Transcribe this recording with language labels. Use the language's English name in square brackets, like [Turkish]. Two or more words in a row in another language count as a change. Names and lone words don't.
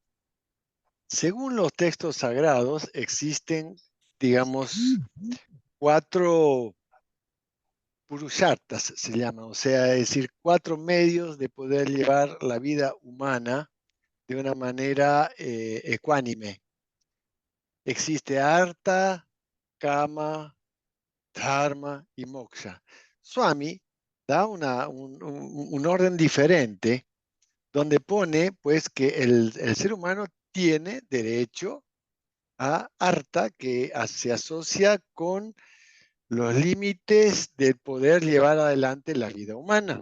[Spanish] Según los textos sagrados, existen, digamos, 4 purusharthas, se llama, o sea, es decir, 4 medios de poder llevar la vida humana de una manera ecuánime. Existe artha, kama, dharma y moksha. Swami da un orden diferente donde pone pues que el ser humano tiene derecho a artha, que se asocia con los límites de poder llevar adelante la vida humana.